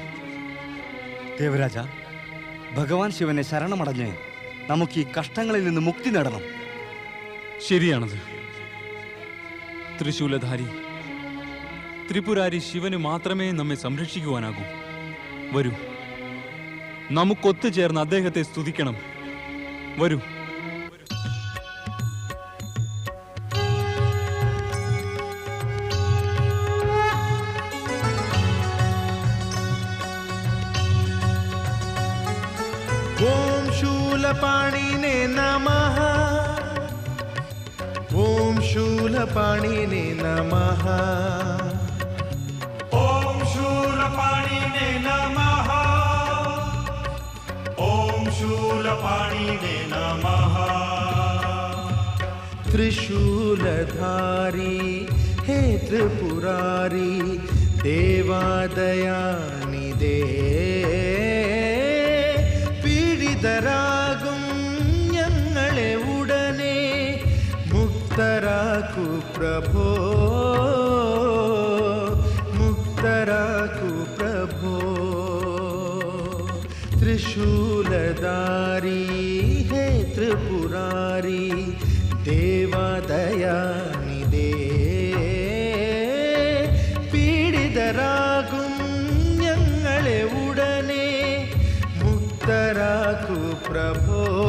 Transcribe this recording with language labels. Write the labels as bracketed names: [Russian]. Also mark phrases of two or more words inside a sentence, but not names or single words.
[Malayalam] ദേവരാജ, ഭഗവാൻ ശിവനെ ശരണമടഞ്ഞ് നമുക്ക് ഈ കഷ്ടങ്ങളിൽ നിന്ന് മുക്തി നേടണം. ശരിയാണത്. ത്രിശൂലധാരി ത്രിപുരാരി ശിവന് മാത്രമേ നമ്മെ സംരക്ഷിക്കുവാനാകൂ. വരൂ, നമുക്കൊത്തുചേർന്ന് അദ്ദേഹത്തെ സ്തുതിക്കണം. വരൂ. [Sanskrit] ओम शूलपाणिने नमः. ओम शूलपाणिने नमः. ओम शूलपाणिने नमः. ओम शूलपाणिने नमः. [Malayalam] ത്രിശൂലധാരി ഹേ ത്രിപുരാരി ദേവാദയാനിധേ പീഡിതരാകും ഞങ്ങളെ ഉടനെ മുക്തരാക്കു പ്രഭോ. മുക്തരാക്കു പ്രഭോ. ത്രിശൂലധാരി ഹേ ത്രിപുരാരി ദേവദയാനിധേ പീഡിതരാകും ഞങ്ങളെ ഉടനെ മുക്തരാക്കു പ്രഭോ.